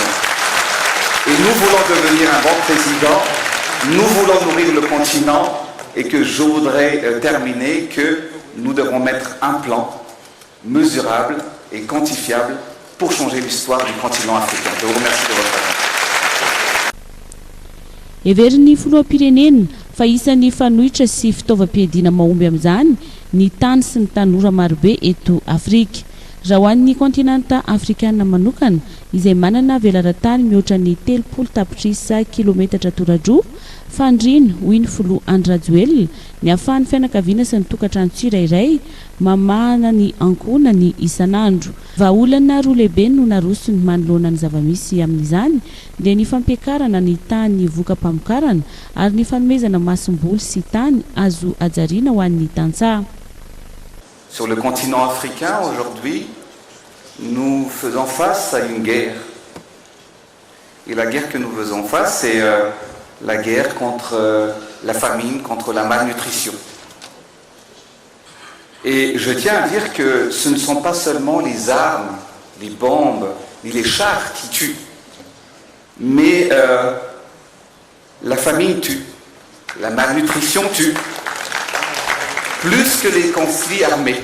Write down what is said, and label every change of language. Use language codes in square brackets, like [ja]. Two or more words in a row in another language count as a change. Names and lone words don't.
[fr] Et nous voulons devenir un bon président, nous voulons nourrir le continent, et que je voudrais terminer que nous devons mettre un plan mesurable et quantifiable pour changer l'histoire du continent africain. Je vous remercie de votre attention. [mg] Everiny filoham-pirenena fa isan'ny fanohitra sy fitaovam-piadiana mahomby amin'izany ny tany sy ny tanora marobe eto Afrika. Raha ho an'ny kontinanta afrikana manokana izay manana velaran-tany mihoatra ny 30 tapitrisa kilometatra tora-droa fandriana hoy ny filoha Andry Rajoelina ny ahafahan'ny fianakaviana sy ny tokantrano tsirairay mamahana ny ankonany isan'andro. Vahaolana roa lehibe no narosony manoloana ny zavamisy amin'izany dia ny fampiakarana ny tany voka-pamokarana ary ny fanomezana masom-boly sy tany azo ajariana ho an'ny tantsaha. [fr] Sur le continent africain, aujourd'hui, nous faisons face à une guerre. Et la guerre que nous faisons face, c'est la guerre contre la famine, contre la malnutrition. Et je tiens à dire que ce ne sont pas seulement les armes, les bombes, ni les chars qui tuent, mais la famine tue, la malnutrition tue, plus que les conflits armés.